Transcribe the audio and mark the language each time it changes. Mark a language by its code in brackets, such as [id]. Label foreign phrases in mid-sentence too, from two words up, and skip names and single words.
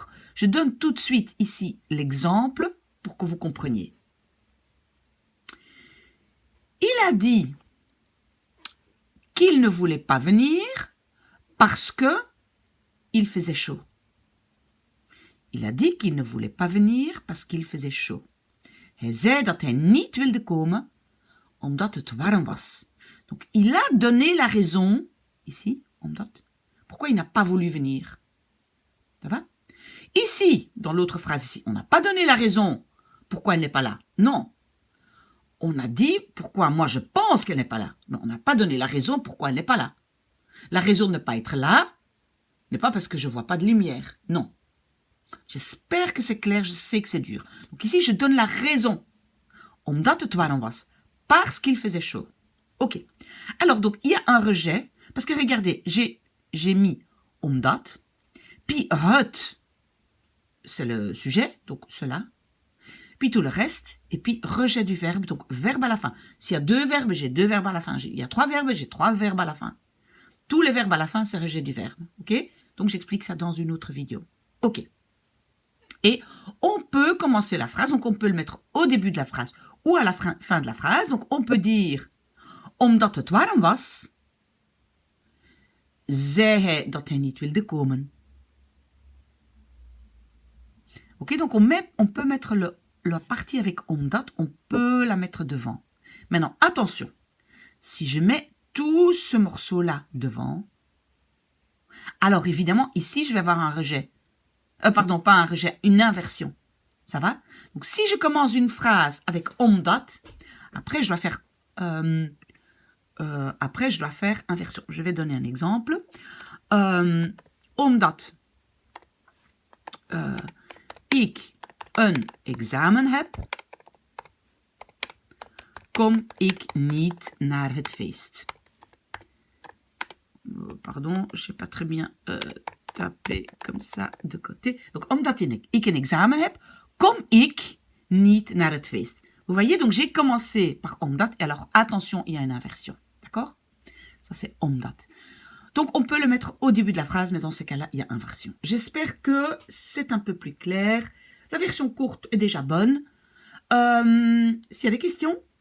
[fr] Je donne tout de suite ici l'exemple pour que vous compreniez. Il a dit qu'il ne voulait pas venir parce que il faisait chaud. Il a dit qu'il ne voulait pas venir parce qu'il faisait chaud. [nl] Hij zei dat hij niet wilde komen omdat het warm was. [fr] Donc, il a donné la raison, ici, omdat, pourquoi il n'a pas voulu venir. Ça va? Ici, dans l'autre phrase, ici, on n'a pas donné la raison pourquoi elle n'est pas là. Non. On a dit pourquoi moi je pense qu'elle n'est pas là. Mais on n'a pas donné la raison pourquoi elle n'est pas là. La raison de ne pas être là n'est pas parce que je ne vois pas de lumière. Non. J'espère que c'est clair, je sais que c'est dur. Donc ici, je donne la raison. [nl] Omdat het warm was. [fr] Parce qu'il faisait chaud. OK. Alors, donc, il y a un rejet. Parce que, regardez, j'ai mis omdat. Puis, het, c'est le sujet. Donc, cela. Puis, tout le reste. Et puis, rejet du verbe. Donc, verbe à la fin. S'il y a deux verbes, j'ai deux verbes à la fin. Il y a trois verbes, j'ai trois verbes à la fin. Tous les verbes à la fin, c'est rejet du verbe. OK? Donc, j'explique ça dans une autre vidéo. OK. Et on peut commencer la phrase, donc on peut le mettre au début de la phrase ou à la fin de la phrase. Donc on peut dire, [nl] omdat het warm was, zei hij dat hij niet wilde komen. [fr] Ok, donc on peut mettre la partie avec omdat, on peut la mettre devant. Maintenant, attention, si je mets tout ce morceau-là devant, alors évidemment, ici, je vais avoir un rejet. Pardon, pas un rejet, une inversion. Ça va? Donc, si je commence une phrase avec omdat, après, je dois faire inversion. Je vais donner un exemple. [nl] Omdat ik een examen heb, kom ik niet naar het feest. [fr] Pardon, je sais pas très bien taper comme ça de côté. Donc, [nl] omdat ik een examen heb, kom ik niet naar het feest. [fr] Vous voyez, donc j'ai commencé par omdat, et alors attention, il y a une inversion. D'accord? Ça, c'est omdat. Donc, on peut le mettre au début de la phrase, mais dans ce cas-là, il y a inversion. J'espère que c'est un peu plus clair. La version courte est déjà bonne. S'il y a des questions, posez-le.